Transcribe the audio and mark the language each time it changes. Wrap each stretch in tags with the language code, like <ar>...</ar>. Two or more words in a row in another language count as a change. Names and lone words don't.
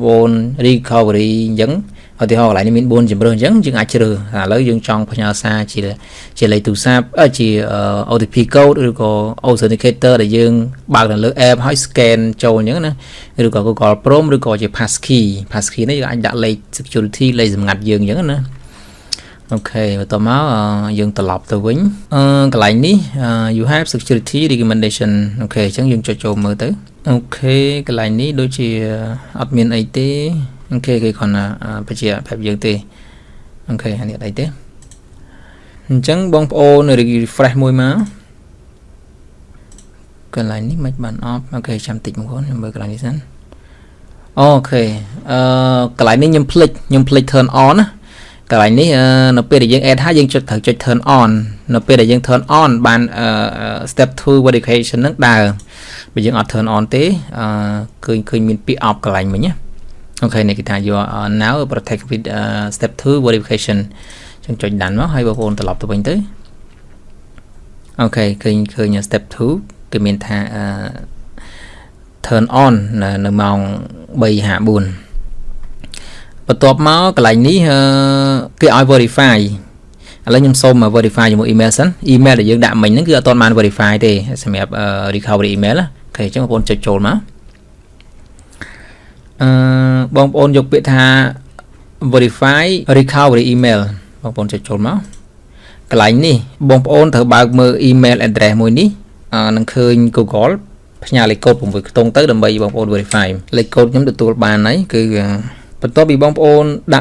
<km>ប្អូន recovery អញ្ចឹងឧទាហរណ៍កន្លែងនេះមាន4ជម្រើសអញ្ចឹងយើងអាចជ្រើសឥឡូវយើងចង់ផ្ញើសារជាលេខទូរស័ព្ទជា</km> <en>OTP code</en> <km>ឬក៏ authenticator ដែលយើងបើកនៅលើ app ហើយ scan ចូលអញ្ចឹងណាឬក៏ Google Chrome ឬក៏ជា passkey នេះយើងអាចដាក់លេខ security លេខសម្ងាត់យើងអញ្ចឹងណាអូខេបន្តមកយើងត្រឡប់ទៅវិញកន្លែងនេះ</km> <en>you have security recommendation</en> <km>អូខេអញ្ចឹងយើងចុចចូលមើលទៅអូខេកន្លែងនេះដូចជាអត់មានអីទេអូខេគេគ្រាន់តែបញ្ជាក់ប្រាប់យើងទេអូខេនេះអត់អីទេអញ្ចឹងបងប្អូន refresh មួយមក កន្លែងនេះមិនបានអបអូខេចាំតិចបងប្អូនខ្ញុំមើលកន្លែងនេះសិនអូខេកន្លែងនេះខ្ញុំភ្លេច</km> <en>turn on</en> <km>ណាកន្លែងនេះនៅពេលដែលយើង add ហើយយើងត្រូវចុច</km> <en>turn on</en> <km>នៅពេលដែលយើង turn on បាន</km> <en>step 2 verification</en> <km>ហ្នឹងដើរបើយើងអត់</km> <en>turn on</en> <km>ទេឃើ ញមានពាក្យ off កន្លែងមិញណាអូខេនេះគេថា</km> <en>you are now protect with step 2 verification</en> <km>ចឹងចុចដានមកហើយបងប្អូនត្រឡប់ទៅវិញទៅអូខេឃើញ step 2គេមានថា</km> <en>turn on</en> <km>នៅម៉ោង 3:54បន្ទាប់មកកន្លែងនេះគេឲ្យ verify ឥឡូវខ្ញុំសូម verify ជាមួយ email សិន email ដែលយើងដាក់មិញហ្នឹងគឺអត់ទាន់បាន verify ទេសម្រាប់</km> <en>recovery email</en> <km>ណាអូខេអញ្ចឹងបងប្អូនចុចចូលមក បងប្អូនយកពាក្យថា</km> <en>verify recovery email</en> <km>បងប្អូនចុចចូលមកកន្លែងនេះបងប្អូនត្រូវបើកមើល</km> <en>email address</en> <km>មួយនេះនឹងឃើញ Google ផ្ញើលេខកូដ6ខ្ទង់ទៅដើម្បីបងប្អូន verify លេខកូដខ្ញុំទទួលបានហើយគឺបន្ទាប់ពីបងប្អូនដាក់</km>